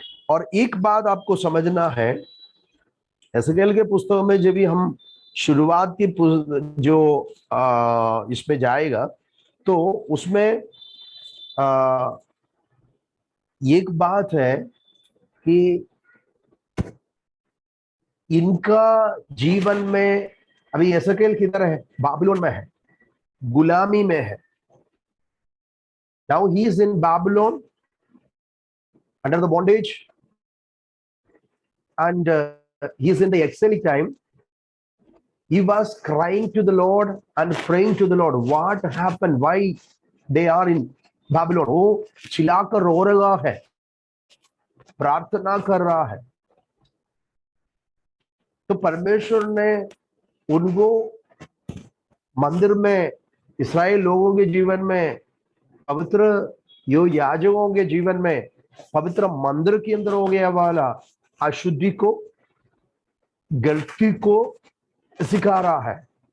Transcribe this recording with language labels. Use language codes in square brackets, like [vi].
[hi] और एक बात आपको समझना है एसएकेल के पुस्तक में जब भी हम शुरुआत की जो इसमें जाएगा तो उसमें एक बात है कि इनका जीवन में अभी एसएकेल किधर है बाबिलोन में है गुलामी में है। [en] Now he is in Babylon under the bondage and he is in the exilic time. He was crying to the Lord and praying to the Lord. What happened? Why they are in Babylon? [hi] वो चिल्लाकर रो रहा है प्रार्थना कर रहा है। तो परमेश्वर ने उनको मंदिर में इस्राएल लोगों के जीवन में पवित्र यो याजकों के जीवन में पवित्र मंदिर के अंदर हो गया वाला अशुद्धि को गलती को सिखा रहा है।